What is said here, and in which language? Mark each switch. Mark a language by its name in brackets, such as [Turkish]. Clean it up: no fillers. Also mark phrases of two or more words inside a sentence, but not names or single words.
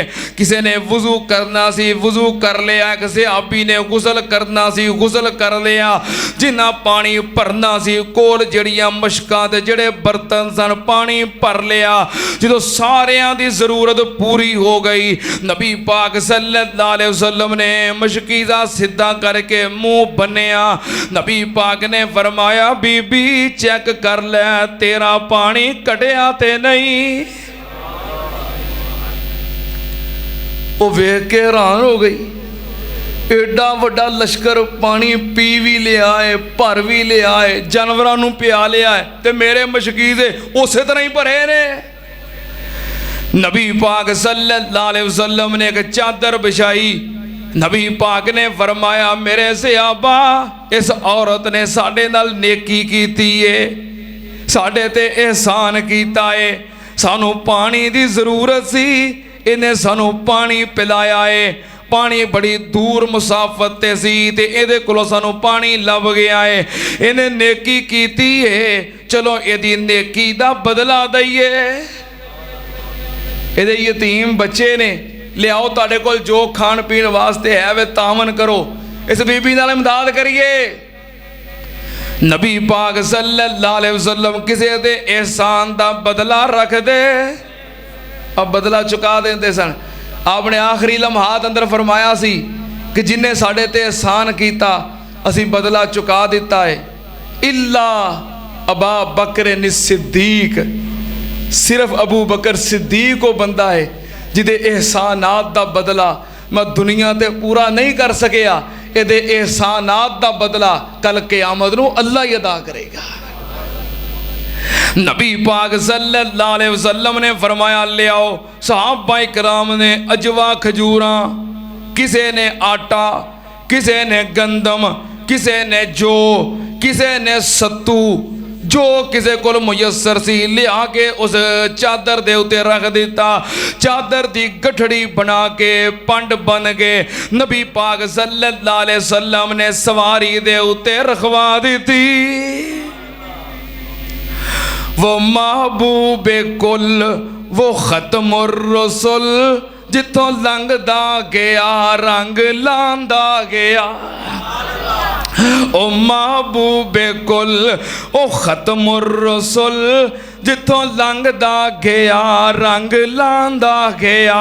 [Punjabi] کسی نے وضو کرنا سی، وضو کر لیا۔ کسی آپی نے غسل کرنا سی، غسل کر لیا. جنہاں پانی بھرنا سی، کول جیہڑیاں مشکاں تے جیہڑے برتن سن، پانی بھر لیا. جو ساریاں دی ضرورت پوری ہو گئی، نبی پاک [Arabic] صلى الله عليه وسلم [Punjabi] نے مشکیزہ سیدھا کر کے منہ بنھیا. نبی پاک نے فرمایا بی بی چیک کر لے تیرا پانی گھٹیا تے نہیں. او ویکھ کے حیران ہو گئی، ایڈا وڈا لشکر پانی پی وی لیا ہے، بھر وی لیا ہے، جانوراں نوں پیا لیا ہے، تے میرے مشکیزے اس طرح ہی بھرے نے. نبی پاک [Arabic] صلى الله عليه وسلم [Punjabi] نے اک چادر وچھائی. نبی پاک نے فرمایا میرے صحابہ اس عورت نے ساڈے نال نیکی کیتی ہے، ساڈے تے احسان کیتا ہے. سانوں پانی دی ضرورت سی، اینہے سانوں پانی پلایا ہے. پانی بڑی دور مسافت تے سی تے ایہدے کولوں سانوں پانی لبھ گیا ہے. اینہے نیکی کیتی ہے، چلو ایہدی نیکی دا بدلہ دئیے. ایہدے یتیم بچے نے، لیاؤ تہاڈے کول جو کھان پین واسطے ہے وے تعاون کرو، اس بی بی نال امداد کریے. نبی پاک [Arabic] صلى الله عليه وسلم [Punjabi] کسی دے احسان دا بدلہ رکھ دے، اب بدلہ چکا دیندے سن. آپ نے آخری لمحات اندر فرمایا سی کہ جنہے ساڈے تے احسان کیتا اسی بدلہ چکا دتا ہے. [Arabic] إلا أبا بكر الصديق, [Punjabi] صرف ابو بکر صدیق او بندہ ہے جیدے احسانات دا بدلہ میں دنیا تے پورا نہیں کر سکیا، ایہدے احسانات دا بدلہ کل قیامت نوں اللہ ہی ادا کرے گا. نبی پاک [Arabic] صلى الله عليه وسلم [Punjabi] نے فرمایا، لے آؤ. صحابہ اکرام نے عجوہ کھجوراں، کسی نے آٹا، کسی نے گندم، کسی نے جو، کسی نے ستو، جو کسی نوں میسر سی لیا کے اس چادر دے اتے رکھ دتا. چادر دی گٹھڑی بنا کے پنڈ بن گئے. نبی پاک [Arabic] صلى الله عليه وسلم [Punjabi] نے سواری دے اتے رکھوا دی. او محبوبِ کل، او ختم الرسل، جتھوں لنگھدا گیا رنگ لاندا گیا. او محبوبِ کل، او ختم الرسل، جتھوں لنگھدا گیا رنگ لاندا گیا.